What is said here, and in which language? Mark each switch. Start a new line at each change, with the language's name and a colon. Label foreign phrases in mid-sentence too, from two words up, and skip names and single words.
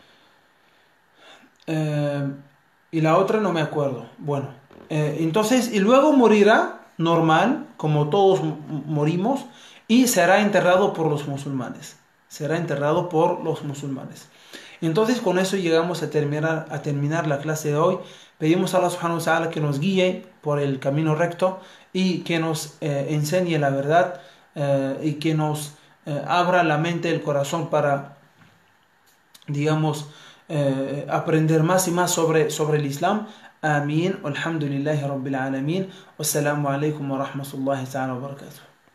Spanish: Y la otra no me acuerdo. Bueno, entonces, y luego morirá normal, como todos morimos, y será enterrado por los musulmanes. Entonces, con eso llegamos a terminar la clase de hoy. Pedimos a
Arabic: الله سبحانه وتعالى
Spanish: que nos guíe por el camino recto y que nos enseñe la verdad, y que nos abra la mente, el corazón para, digamos, aprender más y más sobre el Islam. Amén.
Arabic: الحمد لله رب العالمين. والسلام عليكم ورحمة الله تعالى وبركاته.